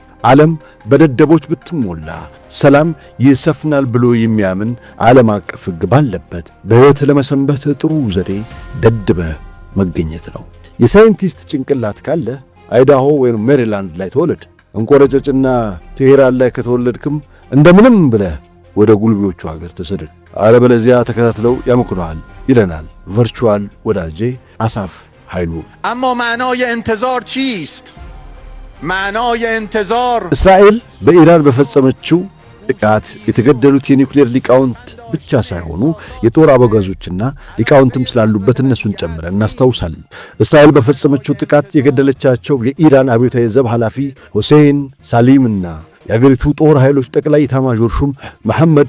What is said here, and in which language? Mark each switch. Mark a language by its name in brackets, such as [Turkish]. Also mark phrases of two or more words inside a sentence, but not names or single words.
[Amharic] ዓለም በደደቦች ብትሞላ ሰላም ይሰፍናል ብሎ የሚያምን ዓለም አቀፍ ሕግ ባለበት በሕይወት ለመሰንበት ጥሩ ዘዴ ደድበህ መገኘት ነው። የሳይንቲስት ጭንቅላት ካለ አይዳሆ ወይም ሜሪላንድ ላይ ተወለድ። እንቆረጨጭና ቴሄራን ላይ ከተወለድክም እንደምንም ብለህ ወደ ጉልቤዎቹ ሀገር ተሰደድ፣ አለበለዚያ ተከታትለው ያመክኑሃል ይለናል ቨርቹዋል ወዳጄ አሳፍ ኃይሉ። [Persian] اما معنای انتظار چیست؟ معنای انتظار [Amharic] እስራኤል በኢራን በፈጸመችው ጥቃት የተገደሉት የኒውክሌር ሊቃውንት ብቻ ሳይሆኑ የጦር አበጋዞችና ሊቃውንትም ስላሉበት እነሱን ጨምረን እናስታውሳለን። እስራኤል በፈጸመችው ጥቃት የገደለቻቸው የኢራን አብዮታዊ ዘብ ኃላፊ ሁሴን ሳሊምና የአገሪቱ ጦር ኃይሎች ጠቅላይ ኤታማዦር ሹም መሐመድ